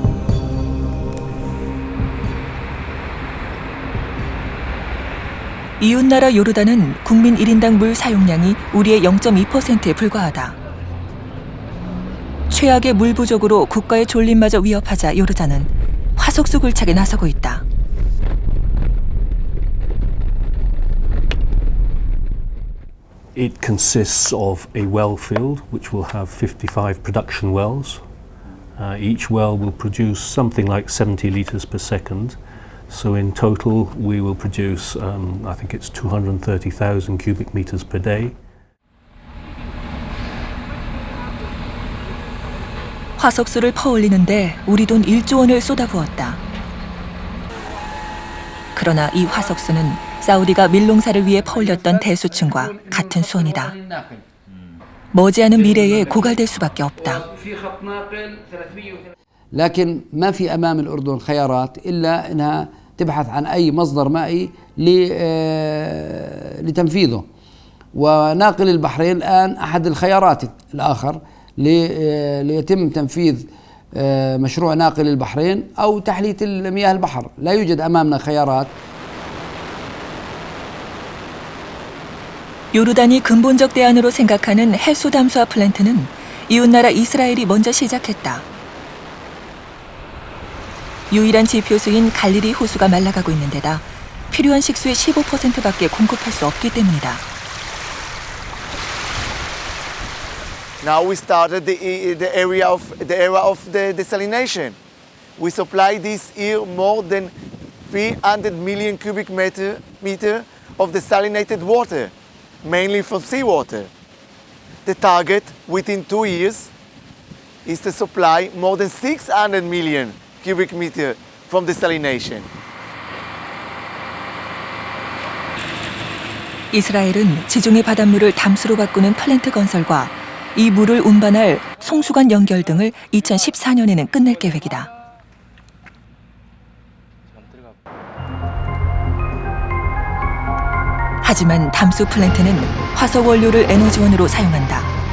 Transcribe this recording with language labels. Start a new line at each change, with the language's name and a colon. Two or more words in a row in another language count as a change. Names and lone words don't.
Korean: 이웃나라 요르단은 국민 1인당 물 사용량이 우리의 0.2%에 불과하다. 최악의 물 부족으로 국가의 존립마저 위협하자 요르단은 화석수 굴착에 나서고 있다.
English: It consists of a well field which will have 55 production wells. Each well will produce something like 70 litres per second. So in total we will produce, I think it's 230,000 cubic meters per day.
Korean: 화석수를 퍼올리는데 우리 돈 1조 원을 쏟아부었다. 그러나 이 화석수는 사우디가 밀농사를 위해 퍼올렸던 대수층과 같은 수온이다. 머지않은 미래에 고갈될 수밖에 없다.
Arabic: لكن ما في أمام الأردن خيارات إلا أنها تبحث عن أي مصدر مائي لتنفيذه. وناقل البحرين الآن أحد الخيارات الآخر ليتم تنفيذ مشروع ناقل البحرين أو تحلية مياه البحر. لا يوجد أمامنا خيارات.
Korean: 요르단이 근본적 대안으로 생각하는 해수 담수화 플랜트는 이웃나라 이스라엘이 먼저 시작했다. 유일한 지표수인 갈릴리 호수가 말라가고 있는 데다 필요한 식수의 15%밖에 공급할 수 없기 때문이다.
English: Now we started the era of the desalination. We supply this year more than 300 million cubic meter of desalinated water, mainly from seawater. The target within 2 years is to supply more than 600 million cubic meter from desalination.
Korean: 이스라엘은 지중해 바닷물을 담수로 바꾸는 플랜트 건설과 이 물을 운반할 송수관 연결 등을 2014년에는 끝낼 계획이다. 하지만 담수 플랜트는 화석 원료를 에너지원으로 사용한다.